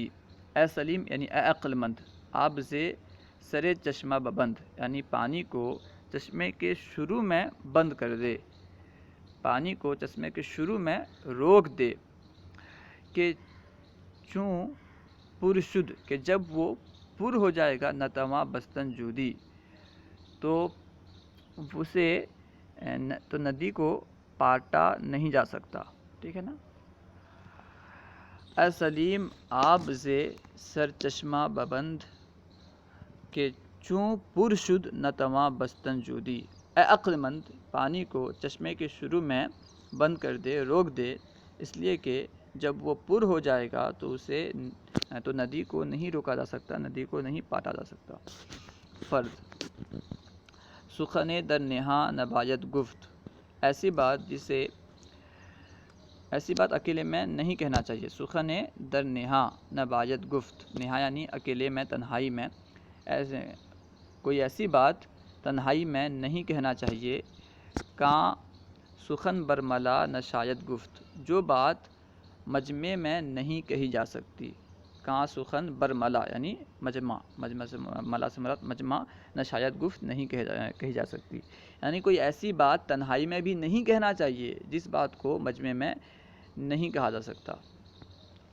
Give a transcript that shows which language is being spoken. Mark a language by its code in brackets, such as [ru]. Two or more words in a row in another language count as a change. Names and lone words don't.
[ur] اے سلیم یعنی اے عقل مند، [fa] آب زے سر چشمہ ببند [ur] یعنی پانی کو چشمے کے شروع میں بند کر دے، پانی کو چشمے کے شروع میں روک دے، [fa] کہ چوں پر شد [ur] کہ جب وہ پر ہو جائے گا، [fa] نہ تواں بستن جودی [ur] تو اسے تو ندی کو پاٹا نہیں جا سکتا، ٹھیک ہے نا۔ [fa] اے سلیم آب سے سر چشمہ ببند کہ چوں پر شد نتواں بستن جودی، [ur] اے عقل مند پانی کو چشمے کے شروع میں بند کر دے، روک دے، اس لیے کہ جب وہ پر ہو جائے گا تو ندی کو نہیں روکا جا سکتا، ندی کو نہیں پاٹا جا سکتا۔ [fa] فرض سخن در نہا نباید گفت، [ur] ایسی بات اکیلے میں نہیں کہنا چاہیے۔ [fa] سخن در نہا نباید گفت، [ur] نہا یعنی اکیلے میں، تنہائی میں، کوئی ایسی بات تنہائی میں نہیں کہنا چاہیے۔ [fa] کاں سخن برملا نہ شاید گفت، [ur] جو بات مجمع میں نہیں کہی جا سکتی۔ [fa] کاں سخن برملا [ur] یعنی مجمع سے ملا سے مراد مجمع، [fa] نہ شاید گفت [ur] نہیں کہی جا سکتی، یعنی کوئی ایسی بات تنہائی میں بھی نہیں کہنا چاہیے جس بات کو مجمع میں نہیں کہا جا سکتا۔